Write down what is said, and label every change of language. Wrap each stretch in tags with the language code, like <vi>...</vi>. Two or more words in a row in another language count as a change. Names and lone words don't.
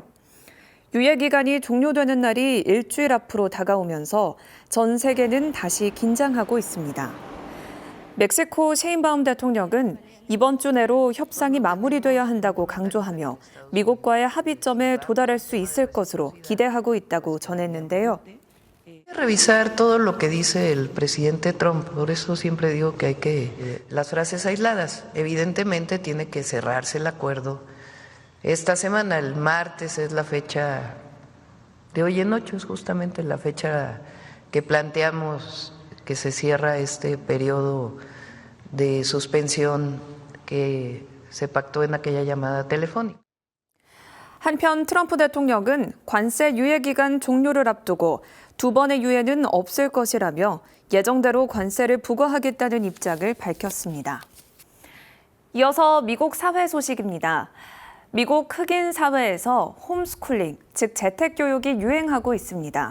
<ko>유예 기간이 종료되는 날이 일주일 앞으로 다가오면서 전 세계는 다시 긴장하고 있습니다. 멕시코 셰인바움 대통령은 이번 주 내로 협상이 마무리돼야 한다고 강조하며 미국과의 합의점에 도달할 수 있을 것으로 기대하고 있다고 전했는데요.</ko> <es>Revisar todo lo que dice el presidente Trump, por eso siempre digo que hay que las frases aisladas. Evidentemente tiene que cerrarse el acuerdo. Esta semana, el martes, es la fecha de hoy en 8, es justamente la fecha que planteamos que se cierra este periodo de suspensión que se pactó en aquella llamada telefónica.</es> <ko>한편 트럼프 대통령은 관세 유예 기간 종료를 앞두고 두 번의 유예는 없을 것이라며 예정대로 관세를 부과하겠다는 입장을 밝혔습니다. 이어서 미국 사회 소식입니다. 미국 흑인 사회에서 홈스쿨링, 즉 재택교육이 유행하고 있습니다.</ko>